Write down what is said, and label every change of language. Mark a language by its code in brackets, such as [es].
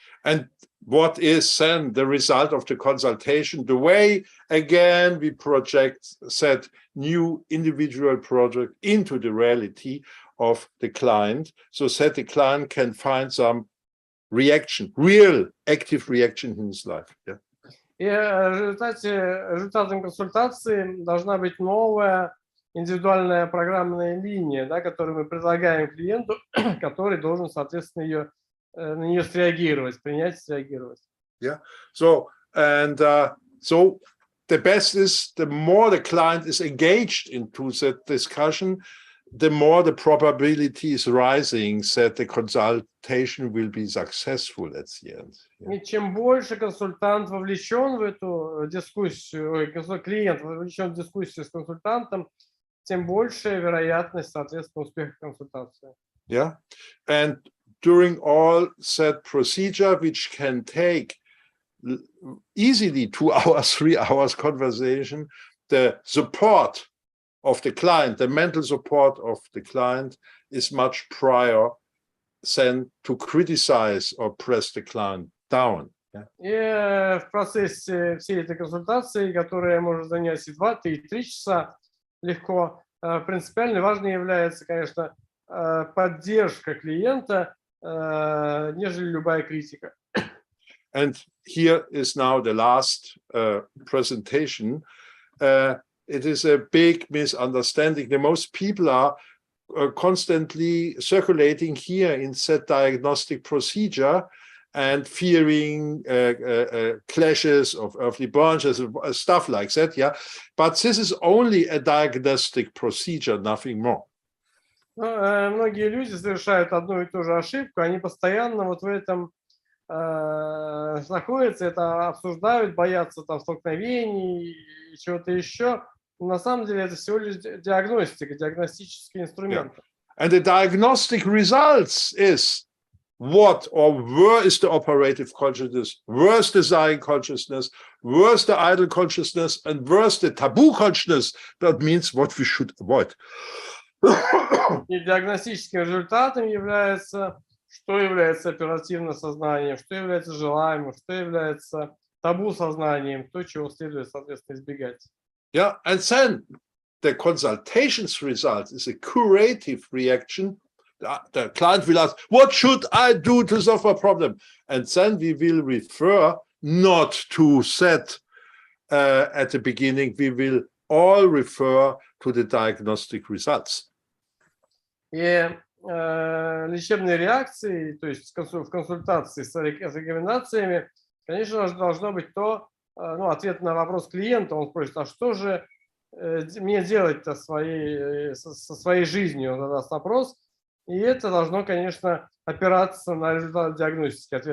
[en] And what is then the result of the consultation? The way, again, we project that new individual project into the reality of the client, so that the client can find some reaction, real active reaction in his life. Yeah. [ru] И результатом консультации должна быть новая индивидуальная программная линия, да, которую мы предлагаем клиенту, который должен, соответственно, на нее среагировать, принять, среагировать. [en] Yeah. So so the best is the more the client is engaged into that discussion, the more the probability is rising that the consultation will be successful at the end. Yeah. [ru] И чем больше консультант вовлечен в эту дискуссию, клиент вовлечен в дискуссию с консультантом, тем большая вероятность, соответственно, успеха консультации. [en] Yeah, and during all that procedure, which can take easily 2 hours, 3 hours conversation, the support of the client, the mental support of the client is much prior than to criticize or press the client down. Yeah. [ru] И в процессе всей этой консультации, которая может занять и 2, 3 часа, легко, принципиально важно является, конечно, поддержка клиента, нежели любая критика. [en] And here is now the last presentation. It is a big misunderstanding. The most people are constantly circulating here in that diagnostic procedure and fearing clashes of earthly branches, stuff like that. Yeah, but this is only a diagnostic procedure, nothing more. [ru] Многие люди совершают одну и ту же ошибку, они постоянно вот в этом находятся, это обсуждают, боятся там столкновений и чего-то еще. Но на самом деле это всего лишь диагностика, диагностический инструмент. [en] And the diagnostic results is what or where is the operative consciousness, where is the desiring consciousness, where is the idle consciousness, and where is the taboo consciousness. That means what we should avoid. [ru] И диагностическим результатом является, что является оперативным сознанием, что является желаемым, что является табу сознанием, то, чего следует, соответственно, избегать. [en] Yeah, and then the consultation's result is a curative reaction. The client will ask, what should I do to solve a problem? And then we will refer not to set at the beginning, we will all refer to the diagnostic results. [ru] И лечебные реакции, то есть в консультации с рекомендациями, конечно же, должно быть ответ на вопрос клиента. Он спросит, а что же мне делать-то со своей жизнью? Он задаст вопрос, и это должно, конечно, опираться на результат диагностики.